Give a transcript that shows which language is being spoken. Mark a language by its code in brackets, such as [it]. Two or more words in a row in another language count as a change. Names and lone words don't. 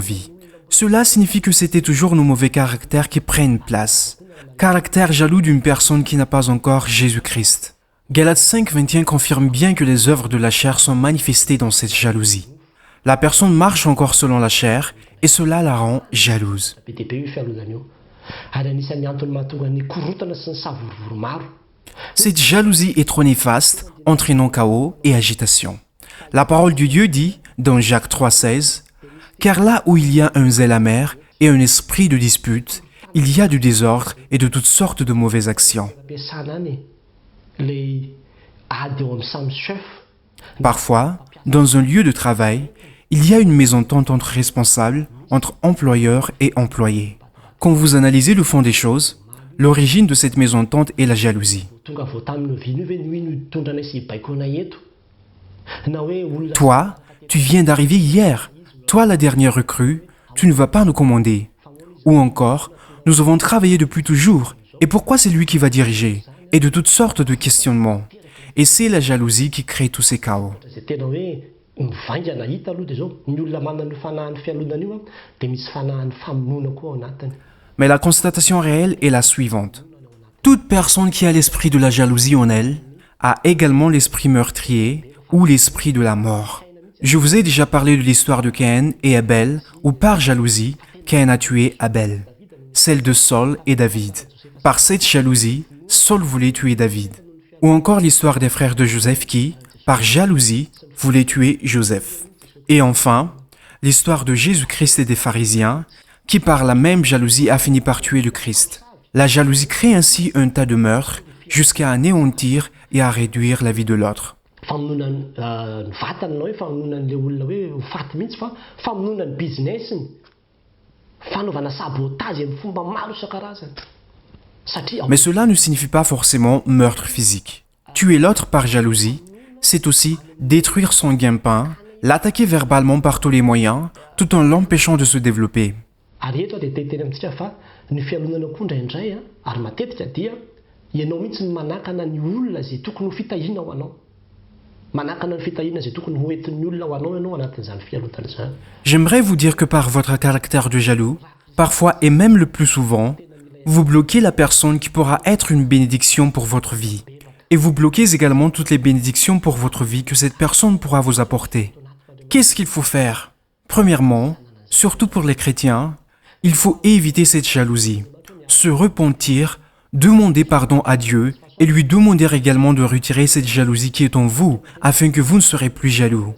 [fr] » Cela signifie que c'était toujours nos mauvais caractères qui prennent place. Caractère jaloux d'une personne qui n'a pas encore Jésus-Christ. Galates 5, 21 confirme bien que les œuvres de la chair sont manifestées dans cette jalousie. La personne marche encore selon la chair et cela la rend jalouse. [mg] Be dia be io fialozana io. Ary anisan'ny antony mahatonga ny korotana sy ny savorivoro maro. [fr] Cette jalousie est trop néfaste, entraînant chaos et agitation. La parole de Dieu dit, dans Jacques 3, 16, « Car là où il y a un zèle amer et un esprit de dispute, il y a du désordre et de toutes sortes de mauvaises actions. » [mg] Ampiasana any ilay ady eo amin'ny samy chef. [fr] Parfois, dans un lieu de travail, il y a une mésentente entre responsables, entre employeurs et employés. Quand vous analysez le fond des choses, l'origine de cette mésentente est la jalousie. [mg] Tonga vao tamin'ny oviana io ve noho ino hitondra anay sy hibaiko anay eto. Na hoe olona [fr] Toi, tu viens d'arriver hier. Toi, la dernière recrue, tu ne vas pas nous commander. Ou encore, nous avons travaillé depuis toujours, et pourquoi c'est lui qui va diriger? Et de toutes sortes de questionnements. Et c'est la jalousie qui crée tous ces chaos. [mg] Zay tena hoe mivaingana hita aloha dia zao ny olona manana fanahany fialonana io dia misy fanahany famonoana koa ao anatiny. [fr] Mais la constatation réelle est la suivante. Toute personne qui a l'esprit de la jalousie en elle a également l'esprit meurtrier ou l'esprit de la mort. Je vous ai déjà parlé de l'histoire de Caïn et Abel, où par jalousie, Caïn a tué Abel. Celle de Saul et David. Par cette jalousie, Saul voulait tuer David. Ou encore l'histoire des frères de Joseph qui, par jalousie, voulaient tuer Joseph. Et enfin, l'histoire de Jésus-Christ et des pharisiens, qui par la même jalousie a fini par tuer le Christ. La jalousie crée ainsi un tas de meurtres, jusqu'à anéantir et à réduire la vie de l'autre. [mg] Famonoana ny vatany na hoe famonoana an'ilay olona hoe ho faty mihitsy fa famonoana ny businessiny, fanaovana sabotage amin'ny fomba maro isan-karazany. [fr] Mais cela ne signifie pas forcément meurtre physique. Tuer l'autre par jalousie, c'est aussi détruire son gagne-pain, l'attaquer verbalement par tous les moyens, tout en l'empêchant de se développer. [mg] Ary eto dia teteny amintsika fa ny fialonana koa indraindray ary matetika dia ianao mihitsy ny manakana ny olona izay tokony ho fitahiana ho anao. Manakana ny fitahiana izay tokony ho entin'ny olona ho anao ianao anatin'izany fialonana izany. [fr] J'aimerais vous dire que par votre caractère de jaloux, parfois et même le plus souvent, vous bloquez la personne qui pourra être une bénédiction pour votre vie. Et vous bloquez également toutes les bénédictions pour votre vie que cette personne pourra vous apporter. Qu'est-ce qu'il faut faire? Premièrement, surtout pour les chrétiens, il faut éviter cette jalousie, se repentir, demander pardon à Dieu et lui demander également de retirer cette jalousie qui est en vous afin que vous ne serez plus jaloux.